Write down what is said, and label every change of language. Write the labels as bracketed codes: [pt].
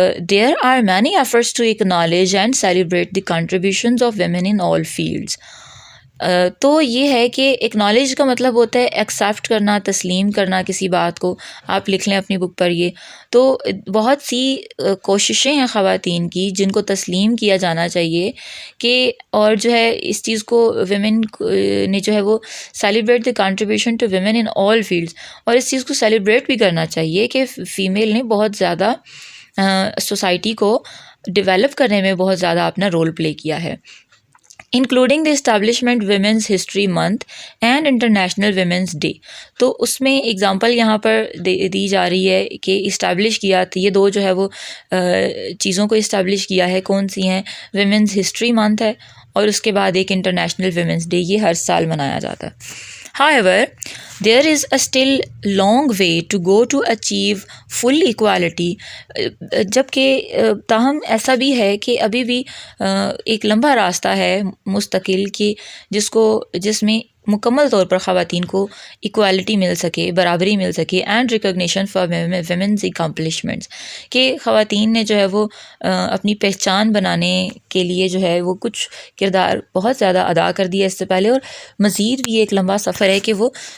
[en] There are many efforts to acknowledge and celebrate the contributions of women in all fields. [ur] تو یہ ہے کہ acknowledge کا مطلب ہوتا ہے ایکسیپٹ کرنا, تسلیم کرنا کسی بات کو. آپ لکھ لیں اپنی بک پر یہ. تو بہت سی کوششیں ہیں خواتین کی جن کو تسلیم کیا جانا چاہیے کہ, اور جو ہے اس چیز کو ویمن نے جو ہے وہ [en] celebrate the contribution to women in all fields, [ur] اور اس چیز کو سیلیبریٹ بھی کرنا چاہیے کہ فیمیل نے بہت زیادہ سوسائٹی کو ڈیولپ کرنے میں بہت زیادہ اپنا رول پلے کیا ہے. [en] Including the establishment women's history month and international women's day. [ur] تو اس میں اگزامپل یہاں پر دی جا رہی ہے کہ اسٹیبلش کیا, یہ دو جو ہے وہ چیزوں کو اسٹیبلش کیا ہے. کون سی ہیں؟ ویمنس ہسٹری منتھ ہے, اور اس کے بعد ایک انٹرنیشنل ویمنس ڈے, یہ ہر سال منایا جاتا ہے. [en] However, there is a still long way to go to achieve full equality. [ur] جبکہ تاہم ایسا بھی ہے کہ ابھی بھی ایک لمبا راستہ ہے مستقل کہ جس میں مکمل طور پر خواتین کو ایکوالٹی مل سکے, برابری مل سکے, [en] and recognition for women's accomplishments, [ur] کہ خواتین نے جو ہے وہ اپنی پہچان بنانے کے لیے جو ہے وہ کچھ کردار بہت زیادہ ادا کر دیا اس سے پہلے, اور مزید بھی ایک لمبا سفر ہے کہ وہ